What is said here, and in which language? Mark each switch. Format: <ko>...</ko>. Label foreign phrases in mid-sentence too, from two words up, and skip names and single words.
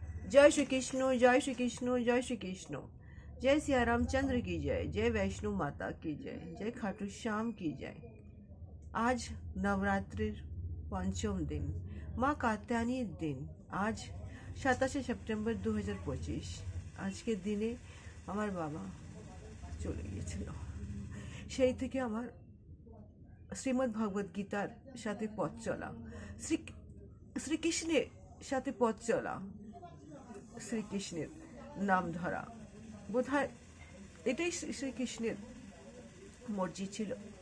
<hi>जय श्री कृष्ण, जय श्री कृष्ण, जय श्री कृष्ण। जय सिया रामचंद्र की जय, जय वैष्णो माता की जय, जय खाटू श्याम की जय। आज नवरात्रि पंचम दिन, माँ कात्यायनी दिन।</hi> <bn>आज 27 সেপ্টেম্বর 2025। আজকের দিনে আমার বাবা চলে গিয়েছিল। সেই থেকে আমার শ্রীমদ্ ভগবত গীতার সাথে পথ চলা, শ্রীকৃষ্ণের সাথে পথ চলা, শ্রীকৃষ্ণের নাম ধরা, বোধহয় এটাই শ্রীকৃষ্ণের মর্জি ছিল।</bn>